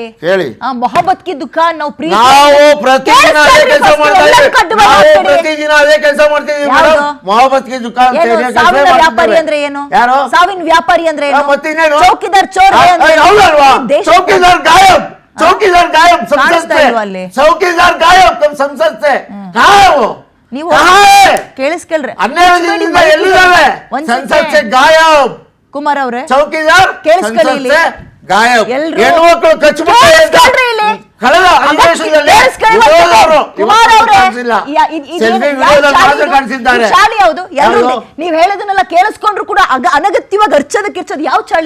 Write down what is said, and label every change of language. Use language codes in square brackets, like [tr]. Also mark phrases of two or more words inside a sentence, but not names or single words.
[kn] ಹೇಳಿ. [hi] मोहब्बत की दुकान ನಾವು [kn] ಪ್ರತಿದಿನ ಅದೇ ಕೆಲಸ ಮಾಡ್ತಾ ಇದ್ದೀವಿ. ಪ್ರತಿದಿನ ಅದೇ ಕೆಲಸ ಮಾಡ್ತಿದ್ದೀವಿ ಮೇಡಮ್. [hi] मोहब्बत की दुकान [kn] ವ್ಯಾಪಾರಿ ಅಂದ್ರೆ ಏನು? ಯಾರು? ಸಾವಿನ ವ್ಯಾಪಾರಿ ಅಂದ್ರೆ ಏನು? ಮತ್ತಿನ್ನೇನು? [hi] चौकीदार चोर. [kn] ಹೌದಲ್ವಾ? [hi] चौकीदार गायब, चौकीदार गायब संसद से, चौकीदार गायब तुम संसद से कहाँ है वो? [kn] ನೀವು ಕೇಳಿಸ್ಕೊಳ್ರಿ, 12 ದಿನದಿಂದ ಎಲ್ಲಿದ್ದಾರೆ? ಸಂಸತ್ [hi] से गायब [kn] ಕುಮಾರ್ ಅವರೇ. ಚೌಕಿದಾರ್ ಕೇಳಿಸ್ಕೊಳ್ಳಿ, गायब. ಹೆಣ್ಮಕ್ಳು ಕಚ್ಚುಬಿಟ್ಟು ಕಳೆದ ಅಧಿವೇಶನದಲ್ಲಿ ಶಾಲೆ ಯಾವುದು? ನೀವ್ ಹೇಳೋದನ್ನೆಲ್ಲ ಕೇಳಿಸ್ಕೊಂಡ್ರು ಕೂಡ ಅನಗತ್ಯವಾಗಿ ಕಿರ್ಚೋದು ಯಾವ ಚಾಳಿ?